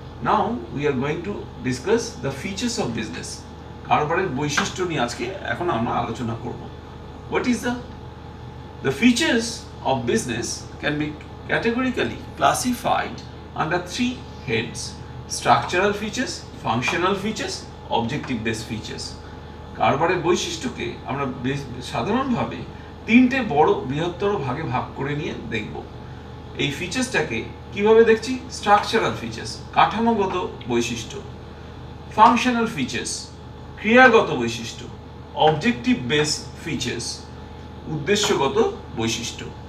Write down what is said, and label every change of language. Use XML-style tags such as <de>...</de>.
<en>Now we are going to discuss the features of business.</en> <bn>কারবারের বৈশিষ্ট্য নিয়ে আজকে এখন আমরা আলোচনা করব.</bn> <en>What is the features of business can be categorically classified under 3 heads: structural features, functional features, objective based features.</en> <bn>কারবারের বৈশিষ্ট্যকে আমরা সাধারণভাবে 3টে বড় বৃহত্তর ভাগে ভাগ করে নিয়ে দেখব। এই ফিচার্সটাকে কিভাবে দেখছি? স্ট্রাকচারাল ফিচার্স, কাঠামোগত বৈশিষ্ট্য; ফাংশনাল ফিচার্স, ক্রিয়াগত বৈশিষ্ট্য; অবজেক্টিভ বেস ফিচার্স, উদ্দেশ্যগত বৈশিষ্ট্য।</bn>